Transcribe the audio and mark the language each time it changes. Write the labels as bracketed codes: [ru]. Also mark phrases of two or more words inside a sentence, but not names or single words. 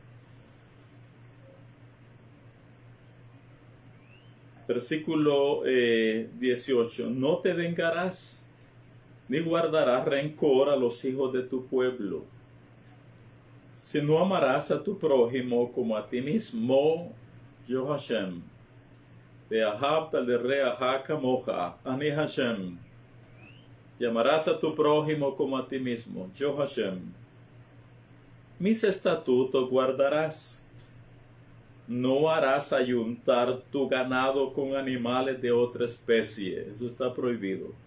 [es] Versículo 18. No te vengarás, ni guardarás rencor a los hijos de tu pueblo, sino amarás a tu prójimo como a ti mismo, yo Hashem. [he] ואהבת לרעך כמוך אני השם. [es] Y amarás a tu prójimo como a ti mismo, yo Hashem. Mis estatutos guardarás. No harás ayuntar tu ganado con animales de otra especie. Eso está prohibido.